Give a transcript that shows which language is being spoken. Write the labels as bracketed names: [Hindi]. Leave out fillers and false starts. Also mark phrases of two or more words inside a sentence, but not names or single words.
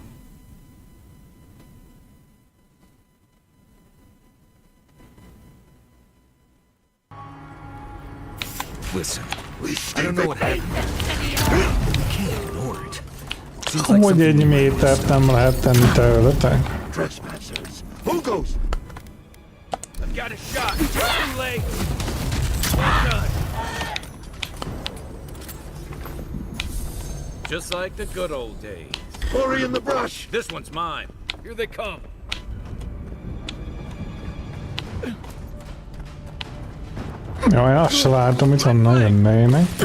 [English] Listen, I don't know what happened. We can't ignore it. Seems like [Hungarian] Hogy egy [English] something [Hungarian] métert nem lehet tenni tőletek? [English] Trespassers. Who goes? I've got a shot. Too late. Well done. Just like the good old days. Hurry in the brush. This one's mine. Here they come. [Hungarian] Jaj, azt se látom, hogy honnan jönnének.